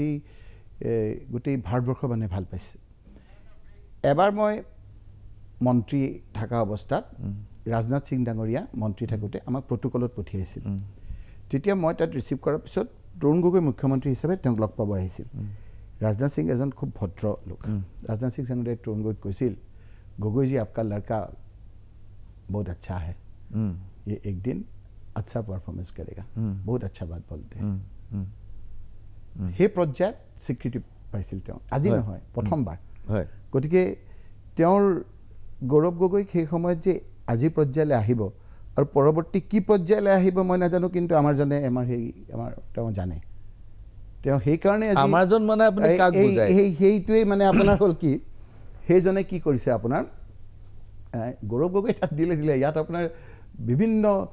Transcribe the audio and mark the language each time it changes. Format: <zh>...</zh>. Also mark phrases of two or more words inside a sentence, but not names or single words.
<as>গোটেই ভাৰতবৰ্ষৰ মানুহে ভাল পাইছে এবাৰ মই মন্ত্ৰী থকা অৱস্থাত ৰাজনাথ সিং ডাঙৰীয়া মন্ত্ৰী থাকোঁতে আমাক প্ৰট'কলত পঠিয়াইছিল তেতিয়া মই তাত ৰিচিভ কৰাৰ পিছত তৰুণ গগৈ মুখ্যমন্ত্ৰী হিচাপে তেওঁক লগ পাব আহিছিল ৰাজনাথ সিং এজন খুব ভদ্ৰ লোক ৰাজনাথ সিং ডাঙৰীয়াই তৰুণ গগৈক কৈছিল গগৈজি</as> <hi>आपका लड़का बहुत अच्छा है ये एक दिन अच्छा परफॉर्मेंस करेगा बहुत अच्छा बात बोलते हैं</hi> <as>সেই পৰ্যায়ত স্বীকৃতি পাইছিল তেওঁ আজি নহয় প্ৰথমবাৰ গতিকে তেওঁৰ গৌৰৱ গগৈক সেই সময়ত যে আজি পৰ্যায়লৈ আহিব আৰু পৰৱৰ্তী কি পৰ্যায়লৈ আহিব মই নাজানো কিন্তু আমাৰ তেওঁ জানে তেওঁ সেইকাৰণে সেইটোৱেই মানে আপোনাৰ হ'ল কি সেইজনে কি কৰিছে আপোনাৰ গৌৰৱ গগৈ তাত দিলে ইয়াত আপোনাৰ বিভিন্ন</as>